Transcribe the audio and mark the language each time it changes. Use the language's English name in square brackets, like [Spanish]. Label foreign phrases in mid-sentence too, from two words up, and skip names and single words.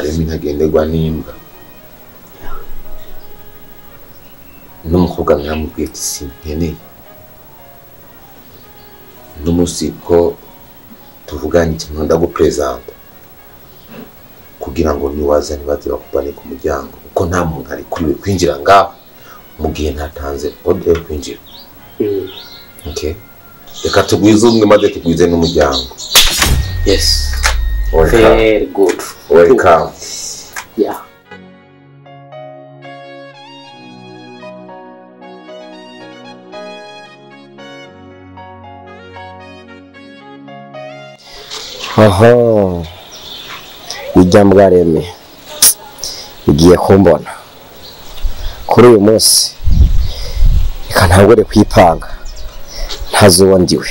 [Rundi] Remy ntagenderwa n'imbwa. N'umukobwa mwaramubwiye ati sinkeneye n'umusi ko tuvuganye ikintu ndagupresenta kugira ngo niwaza ntibaze bakubane ku muryango kuko nta muntu ari kuriwe kwinjira ngaho mu gihe ntatanze order yo kwinjira. Okay, reka tugwize umwe maze tugwize n'umuryango. [English] Yes. Welcome. Very good. Welcome. Yeah. [Rundi] Oho, ijyambwa Remy igiye kumbona kuri uyu munsi, reka ntagore kwipanga ntazubondiwe.